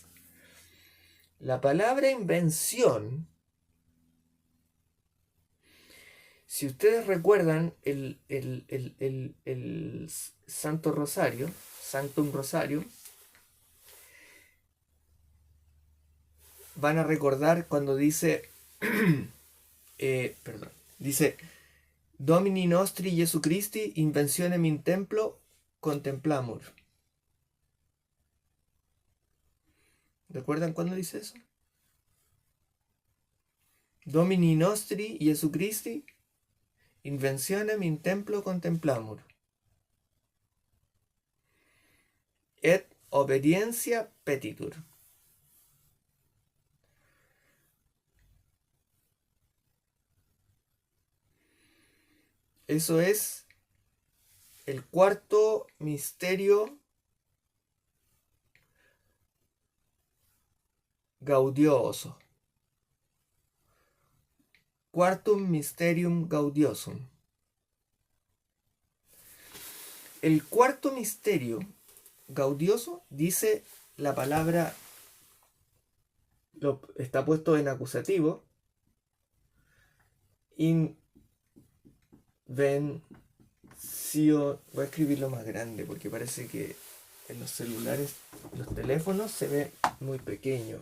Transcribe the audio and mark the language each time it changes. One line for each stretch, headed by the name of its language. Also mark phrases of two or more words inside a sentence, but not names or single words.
Spanish: La palabra invención, si ustedes recuerdan el Santo Rosario,
Latin: Sanctum Rosario,
Spanish: van a recordar cuando dice, dice,
Latin: Domini nostri Jesu Christi, inventionem in templo contemplamur.
Spanish: ¿Recuerdan cuándo dice eso?
Latin: Domini nostri Jesu Christi, inventionem in templo contemplamur. Et obediencia petitur.
Spanish: Eso es el cuarto misterio gaudioso.
Latin: Quartum mysterium gaudiosum.
Spanish: El cuarto misterio gaudioso dice la palabra, está puesto en acusativo, voy a escribirlo más grande porque parece que en los celulares, los teléfonos se ve muy pequeño.